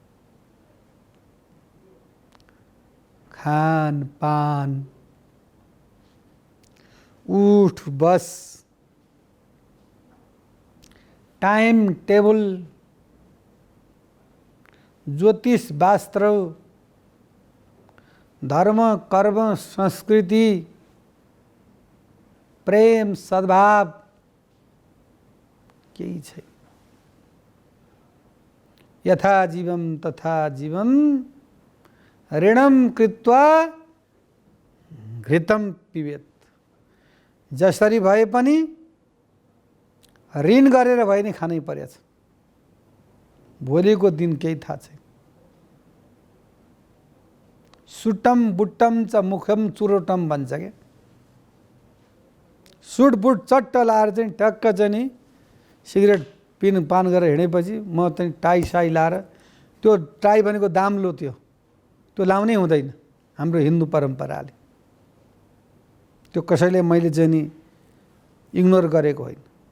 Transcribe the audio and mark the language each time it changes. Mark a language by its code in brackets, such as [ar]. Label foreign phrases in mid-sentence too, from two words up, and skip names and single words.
[ne] खानपान, उठ बस, [en] time table, [ne] ज्योतिष शास्त्र, धर्म कर्म संस्कृति, प्रेम सद्भाव केही छैन। [sa] यथा जीवम तथा जीवम ऋणम कृत्वा घृतम पिबेत। [ne] जसरी भए पनि ऋण गरेर भए नि खानै परेछ। भोलिको दिन केही थाहा छैन। [sa] सुटम बुट्टम च मुखम चुरोटम [ne] भन्छ क्या। सुट बुट चट्ट लाएर चाहिँ टक्क चाहिँ नि सिगरेट पान गरेर हिँडेपछि म चाहिँ टाई साई लाएर, त्यो टाई भनेको दाम्लो त्यो लाउनै हुँदैन हाम्रो हिन्दू परम्पराले। त्यो कसैले मैले चाहिँ नि इग्नोर गरेको होइन।